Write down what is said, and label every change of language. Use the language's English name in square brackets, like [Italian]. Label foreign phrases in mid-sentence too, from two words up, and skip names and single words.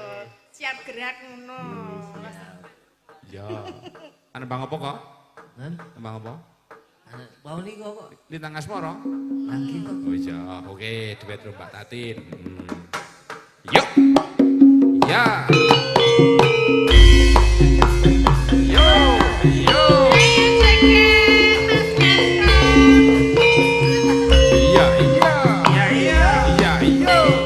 [Javanese] Siap gerak ngono. Ya. Ana bang apa kok? Nan, [Indonesian] Bang apa? [Javanese] mau niku kok Lintang asmara. [Indonesian] lagi kok. Oh iya, oke, [Javanese] duet karo Mbak Tatin. [Indonesian] Yuk. Ya. Yo, yo. Iya, iya. Iya, iya. Iya, iya.